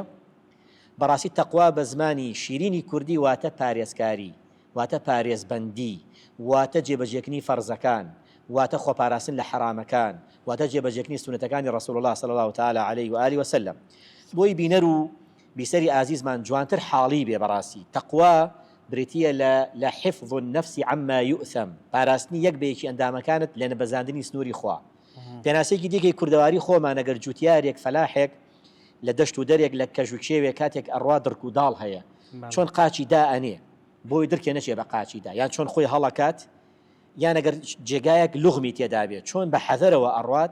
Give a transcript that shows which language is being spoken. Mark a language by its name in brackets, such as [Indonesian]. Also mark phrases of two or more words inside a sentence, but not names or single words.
[Central Kurdish] بەڕاستی تەقوا بە زمانی شیرینی کوردی واتە پارێزکاری، واتە پارێزبەندی، واتە جێبەجێکردنی فەرزەکان، واتە خۆپاراستن لە حرامەکان، واتە جێبەجێکردنی سونەتەکانی ڕەسوول الله [Arabic] صلی الله تعالی علیه و آله وسلم. [Central Kurdish] بۆی بینەر و بیسەری ئازیزمان جوانتر حاڵی بێ. بەڕاستی تەقوا بریتیە لە [Arabic] حفظ النفس عما يؤثم، [Central Kurdish] پاراستنی یەک بەیەکی ئەندامەکانت لە نەبەزاندنی سنووری خوا. پێناسەیەکی دیکەی کوردەواری خۆمان ئەگەر جوتیارێک فەلاحێک لە دەشت و دەرێک لە کەژ و کێوێک کاتێک ئەڕوا دڕک و داڵ هەیە چۆن قاچی دا ئەنێ بۆی دڕکێ نەچێ بە قاچیدا، یان چۆن خۆی هەڵەکات، یان ئەگەر جێگایەک لوغمی تێدا بێت چۆن بە حەذەرەوە ئەڕوات.